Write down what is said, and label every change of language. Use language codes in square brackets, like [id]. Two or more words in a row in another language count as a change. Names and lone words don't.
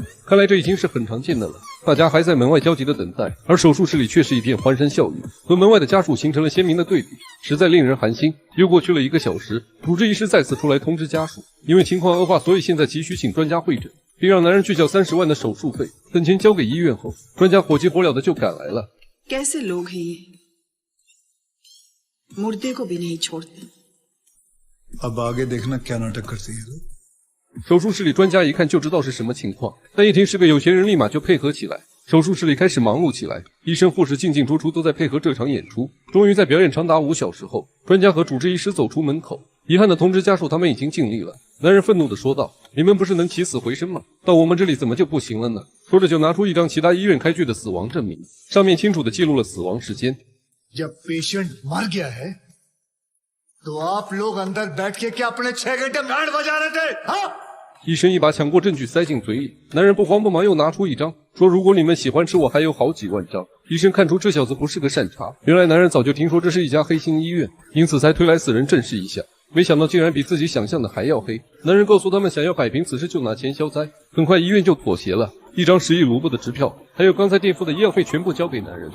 [zh] 看来这已经是很常见的了。大家还在门外焦急的等待，而手术室里却是一片欢声笑语，和门外的家属形成了鲜明的对比，实在令人寒心。又过去了1个小时，主治医师再次出来通知家属，因为情况恶化，所以现在急需请专家会诊，并让男人去缴30万的手术费。等钱交给医院后，专家火急火燎的就赶来了。 [hi] कैसे लोग हैं ये? मुर्दे को भी नहीं छोड़ते। अब आगे देखना क्या नाटक करती है। [zh] 手术室里专家一看就知道是什么情况，但一听是个有钱人，立马就配合起来。手术室里开始忙碌起来，医生护士进进出出都在配合这场演出。终于在表演长达5小时后，专家和主治医师走出门口，遗憾的通知家属他们已经尽力了。男人愤怒地说道：你们不是能起死回生吗？到我们这里怎么就不行了呢？说着就拿出一张其他医院开具的死亡证明，上面清楚地记录了死亡时间。 [hi] जब पेशेंट मर गया है तो आप लोग अंदर बैठ के क्या अपने 6 घंटे बैंड बजा रहे थे हाँ? [zh] 医生一把抢过证据塞进嘴里，男人不慌不忙又拿出一张，说如果你们喜欢吃，我还有好几万张。医生看出这小子不是个善茬，原来男人早就听说这是一家黑心医院，因此才推来死人证实一下，没想到竟然比自己想象的还要黑。男人告诉他们，想要摆平此事就拿钱消灾，很快医院就妥协了，一张10亿卢布的支票，还有刚才垫付的医药费全部交给男人。